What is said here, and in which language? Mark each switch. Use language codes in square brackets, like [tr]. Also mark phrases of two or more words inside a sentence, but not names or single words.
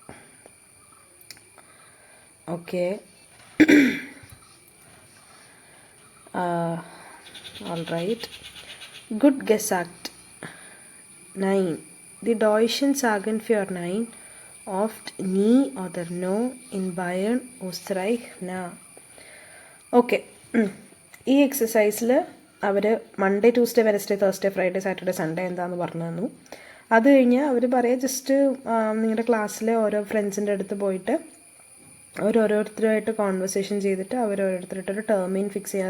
[en] Okay. All right. [de] Gut gesagt. 9. Die Deutschen sagen für Nein oft nie oder no. In Bayern, Österreich, na. ഓക്കെ. [ml] ഈ എക്സസൈസിൽ അവർ [en] Monday, Tuesday, Wednesday, Thursday, Friday, Saturday, Sunday [ml] എന്താണെന്ന് പറഞ്ഞു തന്നു. അത് കഴിഞ്ഞ് അവർ പറയുക ജസ്റ്റ് നിങ്ങളുടെ ക്ലാസ്സിലെ ഓരോ ഫ്രണ്ട്സിൻ്റെ അടുത്ത് പോയിട്ട് ഓരോരുത്തരുമായിട്ട് കോൺവെർസേഷൻ ചെയ്തിട്ട് ഓരോരുത്തരായിട്ടൊരു ടേമിൻ ഫിക്സ് ചെയ്യുക.